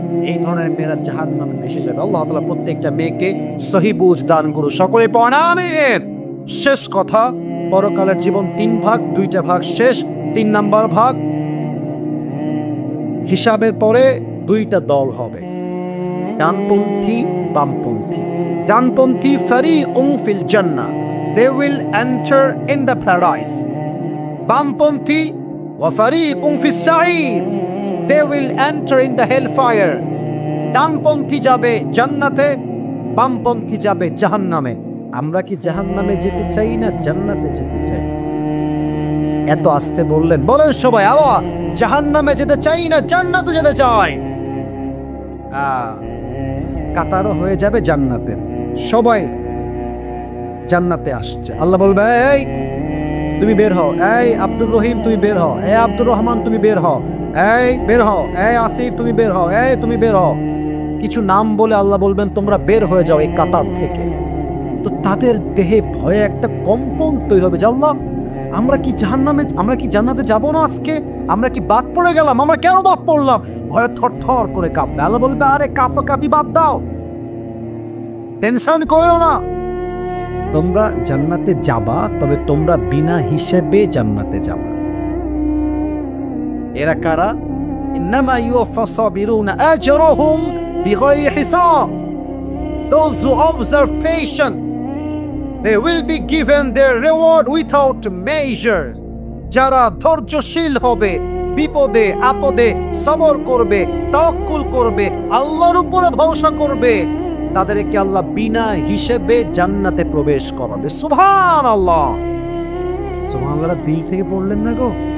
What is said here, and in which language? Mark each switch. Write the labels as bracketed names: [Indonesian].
[Bangla] এই ধরনের মেয়েরা জাহান্নামে বেশি যাবে। আল্লাহ তাআলা প্রত্যেকটা মেয়েকে সহি বুঝ দান করুন, সকলে পড়েন আমিন। শেষ কথা, পরকালের জীবন 3 ভাগ, 2টা ভাগ শেষ। 3 নাম্বার ভাগ, হিসাবের পরে 2টা দল হবে, ডানপন্থী বামপন্থী। [English] ডানপন্থী [Arabic] ফারিকুন ফিল জান্নাহ, [English] they will enter in the paradise. বামপন্থী [Arabic] ওয়া ফারিকুন ফিস সাঈর, [English] they will enter in the hellfire. [Bangla] ডানপন্থী যাবে জান্নাতে, বামপন্থী যাবে জাহান্নামে। আমরা কি জাহান্নামে যেতে চাই না জান্নাতে যেতে চাই? এত আস্তে বললেন, বলেন সবাই আবার, জাহান্নামে যেতে চাই না জান্নাতে যেতে চাই? কাতারও হয়ে যাবে জান্নাতে, সবাই জান্নাতে আসছে। আল্লাহ বলবে, এই তুমি বের হও, এই আব্দুর রহিম তুমি বের হও, এই আব্দুর রহমান তুমি বের হও, এই বের হও, এই আসিফ তুমি বের হও, এই তুমি বের হও। কিছু নাম বলে আল্লাহ বলবেন তোমরা বের হয়ে যাও এই কাতার থেকে। তো তাদের দেহে ভয়ে একটা কম্পন তৈরি হবে, আল্লাহ আমরা কি জাহান্নামে, আমরা কি জান্নাতে যাব না আজকে? আমরা কি বাদ পড়ে গেলাম? আমরা কেন বাদ পড়লাম? ভয়ে থরথর করে কাঁপবে। আল্লাহ বলবে, আরে কাঁপাকাঁপি বাদ দাও, টেনশন করো না, তোমরা জান্নাতে যাবা, তবে তোমরা বিনা হিসেবে জান্নাতে যাবা। এরা কারা? [Arabic] ইন্নামা ইউওয়াফাস সাবিরুনা আজরুহুম বিগাইরি হিসাব, [English] those who observe patience, they will be given their reward without measure. [Bangla] যারা ধৈর্যশীল হবে, বিপদে আপদে সবর করবে, তাওয়াক্কুল করবে, আল্লাহর উপরে ভরসা করবে, তাদেরকে আল্লাহ বিনা হিসেবে জান্নাতে প্রবেশ করাবে। সুবহানাল্লাহ, সুবহানাল্লাহ দিল থেকে পড়লেন না গো?